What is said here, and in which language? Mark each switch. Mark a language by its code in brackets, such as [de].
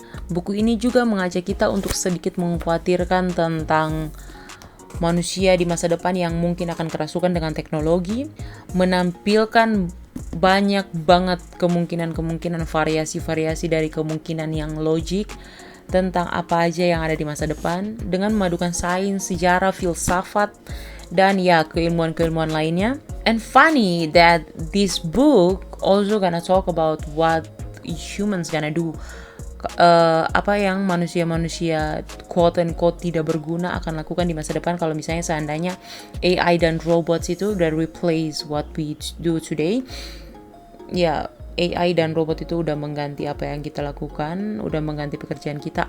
[id] Buku ini juga mengajak kita untuk sedikit mengkhawatirkan tentang manusia di masa depan yang mungkin akan kerasukan dengan teknologi, menampilkan banyak banget kemungkinan-kemungkinan, variasi-variasi dari kemungkinan yang logik tentang apa aja yang ada di masa depan dengan memadukan sains, sejarah, filsafat, dan ya keilmuan-keilmuan lainnya. [en] And funny that this book also gonna talk about what humans gonna do. [id] Apa yang manusia-manusia [en] quote and quote [id] tidak berguna akan lakukan di masa depan kalau misalnya seandainya AI dan robots itu udah replace [en] what we do today. [id] Ya, AI dan robot itu udah mengganti apa yang kita lakukan, udah mengganti pekerjaan kita.